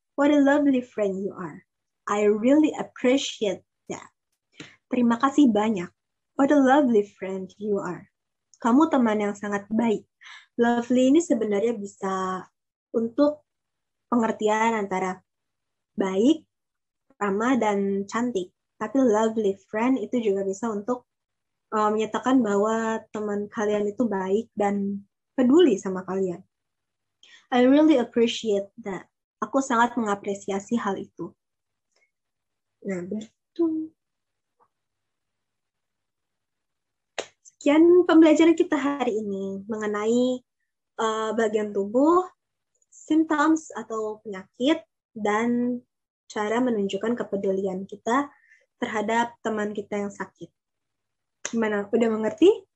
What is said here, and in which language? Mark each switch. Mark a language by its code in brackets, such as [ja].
[en] What a lovely friend you are. I really appreciate that. [id] Terima kasih banyak. [en] What a lovely friend you are. [id] Kamu teman yang sangat baik. Lovely ini sebenarnya bisa untuk pengertian antara baik, ramah, dan cantik. Tapi lovely friend itu juga bisa untuk menyatakan bahwa teman kalian itu baik dan peduli sama kalian. [en] I really appreciate that. [id] Aku sangat mengapresiasi hal itu. Nah, begitu. Sekian pembelajaran kita hari ini mengenai bagian tubuh, symptoms atau penyakit, dan cara menunjukkan kepedulian kita terhadap teman kita yang sakit. Gimana? Udah mengerti?